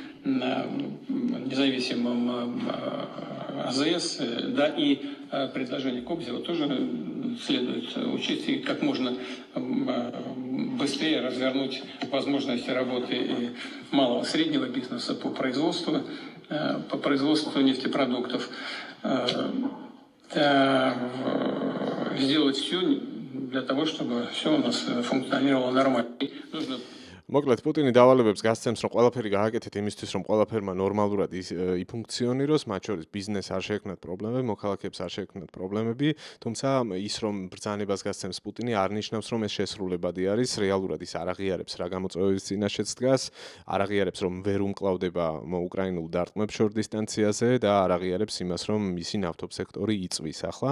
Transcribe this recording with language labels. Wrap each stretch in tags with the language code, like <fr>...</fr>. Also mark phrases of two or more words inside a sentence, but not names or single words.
<ru>АЗС, да, и предложение Кобзева тоже следует учесть и как можно быстрее развернуть возможности работы и малого и среднего бизнеса по производству нефтепродуктов. Сделать все для того, чтобы все у нас функционировало нормально. Нужно</ru> <ka>მოკლედ პუტინი დავალებებს გასცემს, რომ ყველაფერი გააკეთეთ იმისთვის, რომ ყველაფერმა ნორმალურად იფუნქციონიროს, მათ შორის ბიზნესს არ შეექმნათ პრობლემები, მოქალაქეებს არ შეექმნათ პრობლემები, თუმცა ის რომ ბრძანებას გასცემს პუტინი არ ნიშნავს, რომ ეს შესრულებადი არის, რეალურად ის არ აღიარებს რა გამოწვევების წინაშეც დგას, არ აღიარებს, რომ ვერ უმკლავდება უკრაინულ დარტყმებს შორდისტანციაზე და არ აღიარებს იმას, რომ მისი ნავთობ სექტორი იწვის ახლა.</ka>